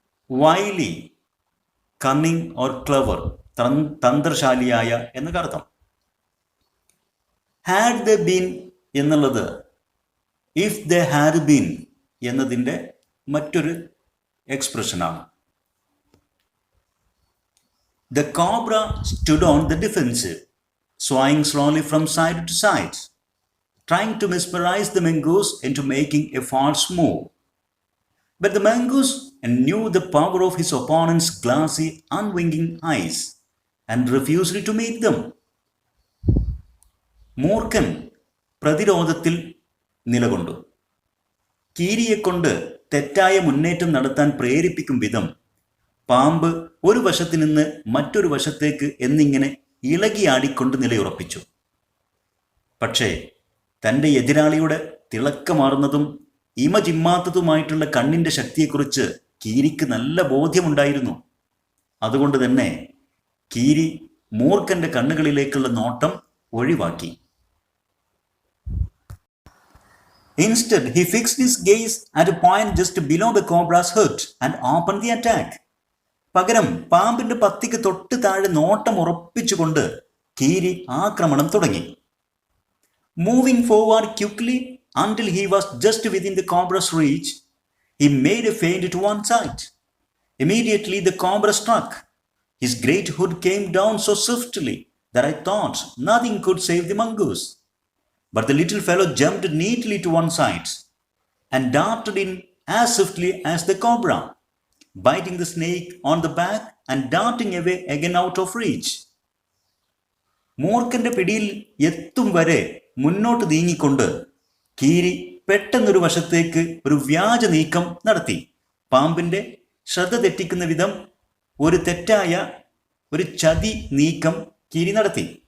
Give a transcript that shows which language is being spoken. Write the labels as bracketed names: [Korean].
[English] wily, cunning or clever, [Malayalam] തന്ത്രശാലിയായ എന്നൊക്കെ അർത്ഥം. [English] had the been [Malayalam] എന്നുള്ളത് [English] if the had been [Malayalam] എന്നതിൻ്റെ മറ്റൊരു എക്സ്പ്രഷനാണ്. [English] The cobra stood on the defensive, swaying slowly from side to side, trying to mesmerize the mongoose into making a false move. But the mongoose knew the power of his opponent's glassy, unwinking eyes and refused to meet them. [Malayalam] മൂർഖൻ പ്രതിരോധത്തിൽ നിലകൊണ്ടു. കീരിയെക്കൊണ്ട് തെറ്റായ മുന്നേറ്റം നടത്താൻ പ്രേരിപ്പിക്കും വിധം പാമ്പ് ഒരു വശത്ത് നിന്ന് മറ്റൊരു വശത്തേക്ക് എന്നിങ്ങനെ ഇളകിയാടിക്കൊണ്ട് നിലയുറപ്പിച്ചു. പക്ഷേ തൻ്റെ എതിരാളിയുടെ തിളക്കമാർന്നതും ഇമജിമ്മാത്തതുമായിട്ടുള്ള കണ്ണിൻ്റെ ശക്തിയെക്കുറിച്ച് കീരിക്ക് നല്ല ബോധ്യമുണ്ടായിരുന്നു. അതുകൊണ്ട് തന്നെ കീരി മൂർഖൻ്റെ കണ്ണുകളിലേക്കുള്ള നോട്ടം ഒഴിവാക്കി. [English] Instead, he fixed his gaze at a point just below the cobra's head and opened the attack. [Malayalam] പകരം പാമ്പിന്റെ പത്തിക്ക് തൊട്ട് താഴെ നോട്ടം ഉറപ്പിച്ചുകൊണ്ട് കീരി ആക്രമണം തുടങ്ങി. [English] Moving forward quickly until he was just within the cobra's reach, he made a feint to one side. Immediately the cobra struck. His great hood came down so swiftly that I thought nothing could save the mongoose. But the little fellow jumped neatly to one side and darted in as swiftly as the cobra, biting the snake on the back and darting away again out of reach. [Malayalam] മൂർഖന്റെ പിടിയിൽ എത്തും വരെ മുന്നോട്ട് നീങ്ങിക്കൊണ്ട് കീരി പെട്ടെന്നൊരു വശത്തേക്ക് ഒരു വ്യാജ നീക്കം നടത്തി. പാമ്പിന്റെ ശ്രദ്ധ തെറ്റിക്കുന്ന വിധം ഒരു തെറ്റായ ഒരു ചതി നീക്കം കീരി നടത്തി.